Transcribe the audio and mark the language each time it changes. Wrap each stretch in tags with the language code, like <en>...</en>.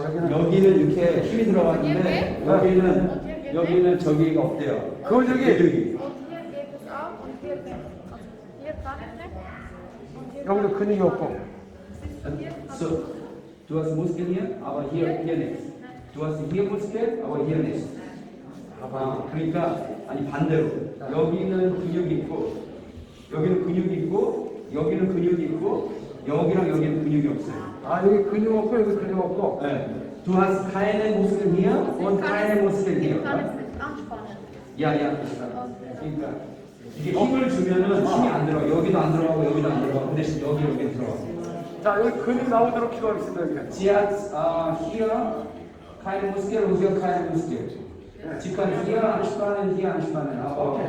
<ko>여기는 이렇게 힘이 들어갔는데 여기는 저기가 없대요. 근육이</ko> <de>Und hier geht es auch und hier nicht. Also hier gar nicht und hier</de> <ko>여기도 근육이 없고</ko> <de>So, du hast Muskeln hier, aber hier nichts. Du hast hier Muskeln, aber hier nichts.</de> <ko>그러니까 아니 반대로 여기는 근육이 있고 여기는 근육이 있고 여기는 근육이 있고 여기랑 여기는 근육이 없어요. 아 여기 근육 없고 여기 근육 없고 네.</ko> <de>Du hast keine Muskeln hier und keine Muskeln hier. Ich kann es nicht anspannen.</de> <ko>야. 그러니까 이게 힘을 주면은 힘이 안 들어. 여기도 안 들어가고 여기도 안 들어가고 근데 여기 들어가. 자 여기 근육 나오도록 기도하겠습니다. 이렇게.</ko> <de>Sie hat hier keine Muskel und hier keine Muskel. Sie kann hier anspannen, aber</de>